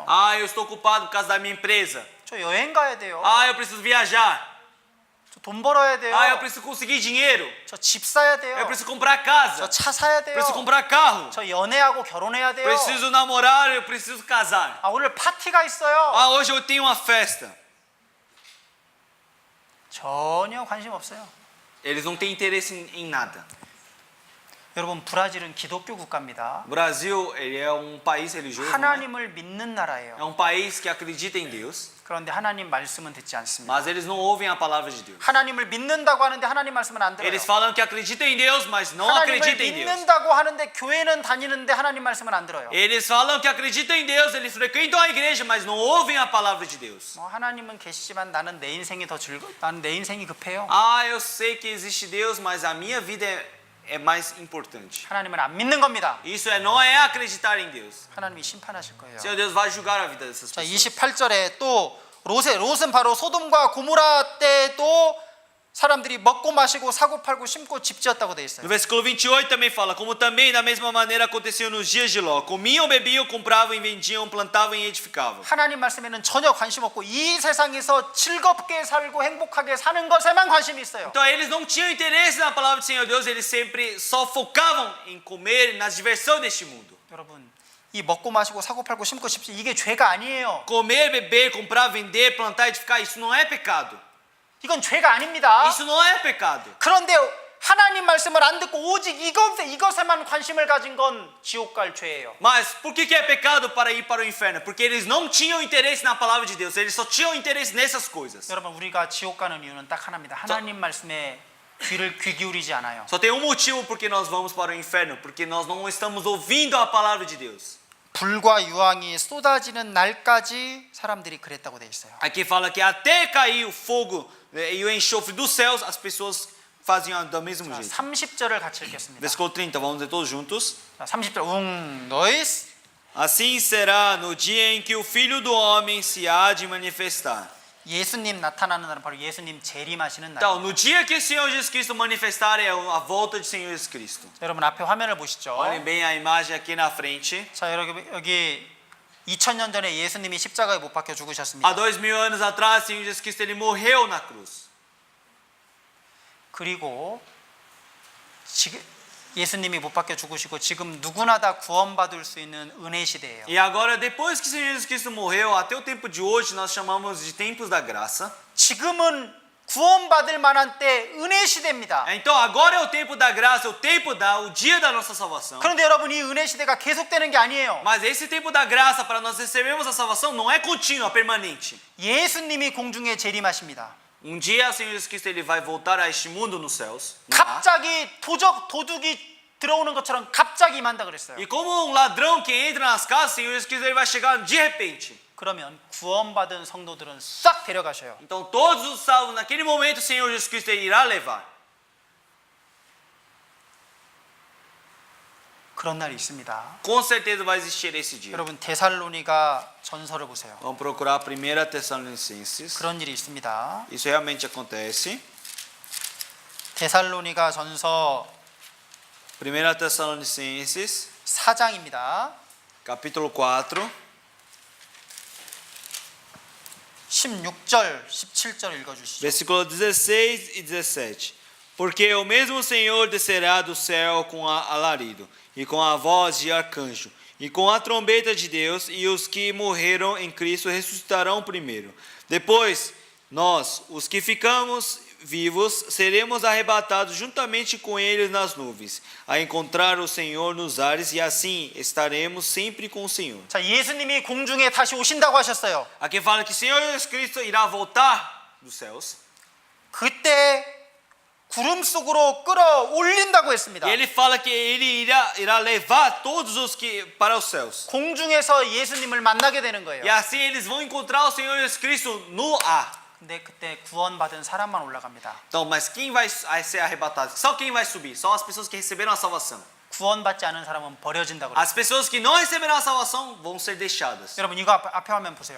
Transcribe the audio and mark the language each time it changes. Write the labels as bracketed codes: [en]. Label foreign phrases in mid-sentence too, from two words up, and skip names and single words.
[pt] Ah, eu estou ocupado por causa da minha empresa. [ko] 저 여행 가야 돼요. [pt] Ah, eu preciso viajar. [ko] 저 돈 벌어야 돼요. [pt] Ah, eu preciso conseguir dinheiro. [ko] 저 집 사야 돼요. [pt] Eu preciso comprar casa. [ko] 저 차 사야 돼요. [pt] Preciso comprar carro. [ko] 저 연애하고 결혼해야 돼요. [pt] Preciso namorar, eu preciso casar. [ko] 아, 오늘 파티가 있어요. [pt] Ah, hoje eu tenho uma festa. [ko] 전혀 관심 없어요. [pt] Eles não têm interesse em nada. [ko] 여러분, 브라질은 기독교 국가입니다. [pt] O Brasil, ele é um país religioso. Não é? [ko] 하나님을 믿는 나라예요. [pt] É um país que acredita em Deus, [ko] 그런데 하나님 말씀은 듣지 않습니다. [pt] mas eles não ouvem a palavra de Deus. [ko] 하나님을 믿는다고 하는데 하나님 말씀은 안 들어요. [pt] Eles falam que acreditam em Deus, mas não [ko] 하나님을 [pt] acreditam em Deus. [ko] 믿는다고 하는데 교회는 다니는데 하나님 말씀은 안 들어요. [pt] Eles falam que acreditam em Deus, eles frequentam a igreja, mas não ouvem a palavra de Deus. [ko] 뭐 하나님은 계시지만 나는 내 인생이 더 나는 내 인생이 급해요. [pt] Ah, eu sei que existe Deus, mas a minha vida é mais importante. [ko] 하나님을 안 믿는 겁니다. [pt] Isso não é acreditar em Deus. [ko] 하나님이 심판하실 거예요. [pt] Senhor Deus vai julgar a vida dessas [ko] 자, [pt] pessoas. [ko] 28절에 또 롯은 바로 소돔과 고모라 때도 사람들이 먹고 마시고 사고 팔고 심고 집 지었다고 돼 [pt] No [ko] 있어요. [pt] versículo 28 também fala, como também da mesma maneira aconteceu nos dias de Ló. Comiam, bebiam, compravam e vendiam, plantavam e edificavam. [ko] 하나님 말씀에는 전혀 관심 없고 이 세상에서 즐겁게 살고 행복하게 사는 것에만 관심이 있어요. [pt] Então eles não tinham interesse na palavra do Senhor Deus, eles sempre só focavam em comer, na diversão deste mundo. [ko] 여러분, 이 먹고 마시고 사고 팔고 심고 집 이게 죄가 아니에요. [pt] Comer, beber, comprar, vender, plantar, edificar, isso não é pecado. [ko] 이건 죄가 아닙니다. [pt] Isso não é pecado. [ko] 그런데 하나님 말씀을 안 듣고 오직 이것에만 관심을 가진 건 지옥 갈 죄예요. [pt] Mas por que é pecado para ir para o inferno? Porque eles não tinham interesse na palavra de Deus, eles só tinham interesse nessas coisas. [ko] 여러분, 우리가 지옥 가는 이유는 딱 하나입니다. 하나님 말씀에 귀 기울이지 않아요. [pt] Só tem um motivo porque nós vamos para o inferno, porque nós não estamos ouvindo a palavra de Deus. [ko] 불과 유황이 쏟아지는 날까지 사람들이 그랬다고 돼 있어요. [pt] Aqui fala que até cair o fogo e o enxofre dos céus, as pessoas faziam do mesmo jeito. [ko] 30절을 같이 읽겠습니다. [pt] Versículo 30, vamos ler todos juntos. [ko] 자, 30절 dois. [pt] Assim será no dia em que o Filho do Homem se há de manifestar. [ko] 예수님 나타나는 날은 바로 예수님 재림하시는 날. [pt] Então, no dia que o Senhor Jesus Cristo manifestar é a volta do Senhor Jesus Cristo. [ko] 여러분 앞에 화면을 보시죠. [pt] Olhem bem a imagem aqui na frente. [ko] 자, 여기 2000년 전에 예수님이 십자가에 못 박혀 죽으셨습니다. [pt] Há 2000 anos atrás, o Senhor Jesus Cristo ele morreu na cruz. [ko] 그리고 지금 예수님이 못 박혀 죽으시고 지금 누구나 다 구원받을 수 있는 은혜 시대예요. [pt] E agora, depois que o Senhor Jesus Cristo morreu, até o tempo de hoje, nós chamamos de tempos da graça. [ko] 지금은 구원받을 만한 때 은혜 시대입니다. [pt] Então, agora é o tempo da graça, o dia da nossa salvação. [ko] 그런데 여러분, 이 은혜 시대가 계속되는 게 아니에요. [pt] Mas esse tempo da graça para nós recebermos a salvação não é contínua, é permanente. [ko] 예수님이 공중에 재림하십니다. [pt] Um dia o Senhor Jesus Cristo ele vai voltar a este mundo nos céus. no ar. [ko] 갑자기 도둑이 들어오는 것처럼 갑자기 임한다 그랬어요. [pt] E como um ladrão que entra nas casas, o Senhor Jesus Cristo ele vai chegar de repente. [ko] 그러면 구원받은 성도들은 싹 데려가셔요. [pt] Então todos os salvos, naquele momento o Senhor Jesus Cristo ele irá levar. [ko] 그런 날이 있습니다. [pt] Com certeza vai existir esse dia. [ko] 여러분, 데살로니가 전서를 보세요. [pt] Vamos procurar 1 Tessalonicenses. [ko] 그런 일이 있습니다. [pt] Isso realmente acontece. [ko] 데살로니가 전서 [pt] 1 Tessalonicenses, [ko] 4장입니다. [pt] capítulo 4, [ko] 16절, 17절 읽어주시죠. [pt] versículo 16 e 17. Porque o mesmo Senhor descerá do céu com alarido, e com a voz de arcanjo, e com a trombeta de Deus, e os que morreram em Cristo ressuscitarão primeiro. Depois, nós, os que ficamos vivos, seremos arrebatados juntamente com eles nas nuvens, a encontrar o Senhor nos ares, e assim estaremos sempre com o Senhor. [ko] 자, 예수님이 공중에 다시 오신다고 하셨어요. [pt] Aqui fala que o Senhor Jesus Cristo irá voltar dos céus. [ko] 그때 구름 속으로 끌어올린다고 했습니다. [pt] E ele fala que ele irá levar todos os que para os céus. [ko] 공중에서 예수님을 만나게 되는 거예요. [pt] E assim eles vão encontrar o Senhor Jesus Cristo no ar. [ko] 근데 그때 구원받은 사람만 올라갑니다. [pt] Então, mas quem vai ser arrebatado? Só quem vai subir? Só as pessoas que receberam a salvação. [ko] 구원받지 않은 사람은 버려진다고 그래요. [pt] As pessoas que não receberam a salvação vão ser deixadas. [ko] 여러분 이거 앞에 화면 보세요.